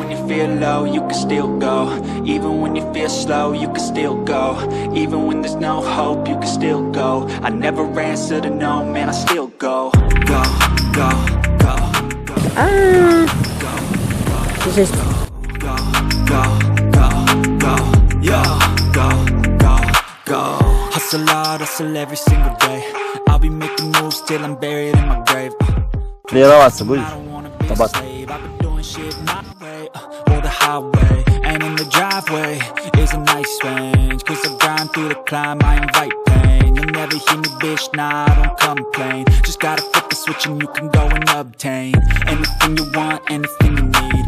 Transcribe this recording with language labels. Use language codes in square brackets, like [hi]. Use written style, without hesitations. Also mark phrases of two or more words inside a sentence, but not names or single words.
[en] feel low, you can still go. Even when you feel slow, you can still go. Even when there's no hope, you can still go. I never answer to no, man, I still go. Go, go, go, go. [ru] Здесь. [en] Go, go, go, go, yo, go, go, go. Hustle hard, hustle every single day. I'll be making moves till I'm buried in my grave. [ru] Тренироваться будешь? Табак. [en] Or the highway, and in the driveway is a nice range. Cause I grind through the climb, I invite pain. You'll never hear me, bitch, nah, I don't complain. Just gotta flip the switch and you can go and obtain anything you want, anything you need.